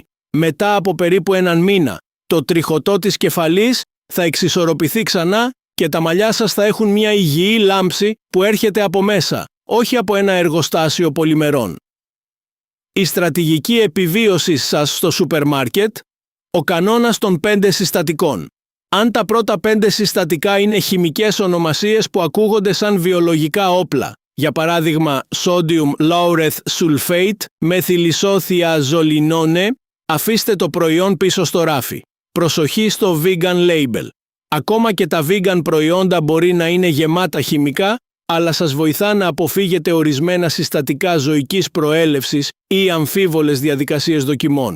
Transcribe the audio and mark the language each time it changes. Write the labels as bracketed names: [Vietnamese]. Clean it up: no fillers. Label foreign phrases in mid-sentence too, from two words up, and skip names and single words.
[Greek] Μετά από περίπου 1 μήνα, το τριχωτό της κεφαλής θα εξισορροπηθεί ξανά και τα μαλλιά σας θα έχουν μια υγιή λάμψη που έρχεται από μέσα, όχι από ένα εργοστάσιο πολυμερών. Η στρατηγική επιβίωσης σας στο σούπερ μάρκετ, ο κανόνας των 5 συστατικών. Αν τα πρώτα 5 συστατικά είναι χημικές ονομασίες που ακούγονται σαν βιολογικά όπλα, για παράδειγμα [English] sodium laureth sulfate, methylisothiazolinone, [Greek] αφήστε το προϊόν πίσω στο ράφι. Προσοχή στο [English] vegan label. [Greek] Ακόμα και τα vegan προϊόντα μπορεί να είναι γεμάτα χημικά, αλλά σας βοηθά να αποφύγετε ορισμένα συστατικά ζωικής προέλευσης ή αμφίβολες διαδικασίες δοκιμών.